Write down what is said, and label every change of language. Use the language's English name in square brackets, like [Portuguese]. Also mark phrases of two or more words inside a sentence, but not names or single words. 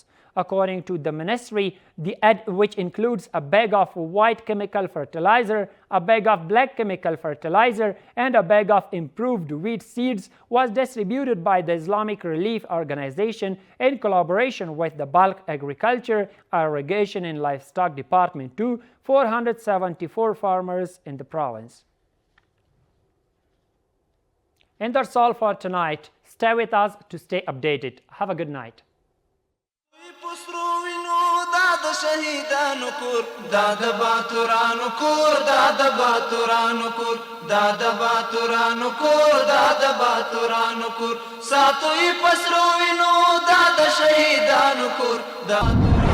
[English] According to the ministry, the aid, which includes a bag of white chemical fertilizer, a bag of black chemical fertilizer, and a bag of improved wheat seeds, was distributed by the Islamic Relief Organization in collaboration with the Balkh Agriculture, Irrigation and Livestock Department to 474 farmers in the province. And that's all for tonight. Stay with us to stay updated. Have a good night. [Pashto] شهیدانو کور دا د باتورانو کور دا د باتورانو کور دا د باتورانو کور دا د باتورانو کور ساتوي پسرو وینو دا د شهیدانو کور دا